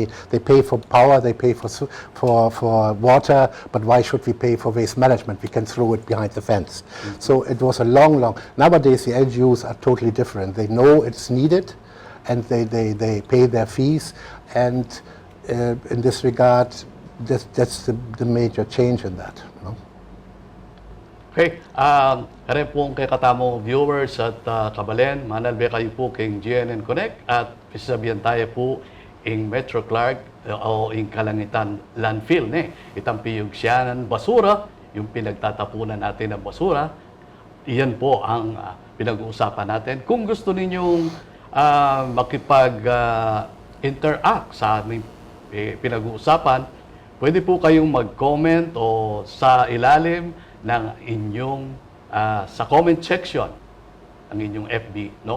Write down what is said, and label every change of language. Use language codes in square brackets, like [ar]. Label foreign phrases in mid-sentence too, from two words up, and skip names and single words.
[en] They pay for power, they pay for water, but why should we pay for waste management? We can throw it behind the fence. So it was a long. Nowadays, the LGUs are totally different. They know it's needed, and they pay their fees. And in this regard, that's the major change in that. No? [pam] Okay, kare pong kay katamo viewers at kabalen, manalbe kayo po king Gnnkonek at pisabihan tayo po ing Metro Clark o ing Kalangitan landfill ne. Itang piyog siya ng basura, [tl] yung pinagtatapunan natin ng basura. Iyan po ang pinag-uusapan natin. Kung gusto ninyong makipag-interact sa aming pinag-uusapan, pwede po kayong mag-comment o sa ilalim ng inyong sa [en] comment section [tl] ng inyong FB, no?